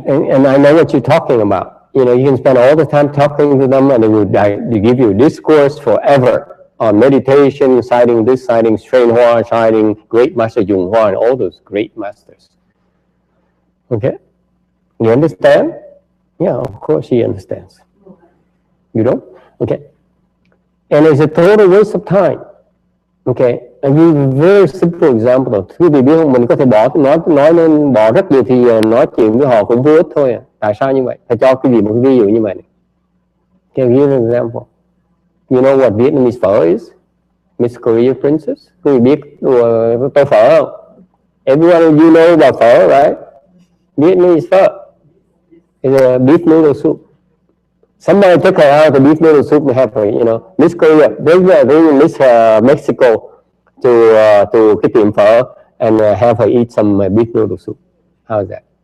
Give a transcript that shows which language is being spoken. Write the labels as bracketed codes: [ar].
[en] And I know what you're talking about. You know, you can spend all the time talking to them, and they give you a discourse forever on meditation, citing this, citing Strain Hoa, citing Great Master Jung Hoa, and all those great masters. Okay, you understand? Yeah, of course he understands. You don't? Okay. And it's a total waste of time. Okay, I give a very simple example. [vi] Quý vị biết không, mình có thể nói nên bỏ rất nhiều thì nói chuyện với họ cũng vô ích thôi. Tại sao như vậy? Phải cho quý vị một cái ví dụ như vậy này. [en] Can I give an example? You know what Vietnamese phở is? Miss Korea Princess. [vi] Quý vị biết tô phở không? [en] Everyone you know about phở, right? Vietnamese phở. It's a beef noodle soup. Somebody took her out of the beef noodle soup and have her, you know, Miss Korea, they Miss Mexico to [vi] cái tiệm phở [en] and have her eat some beef noodle soup. How is that?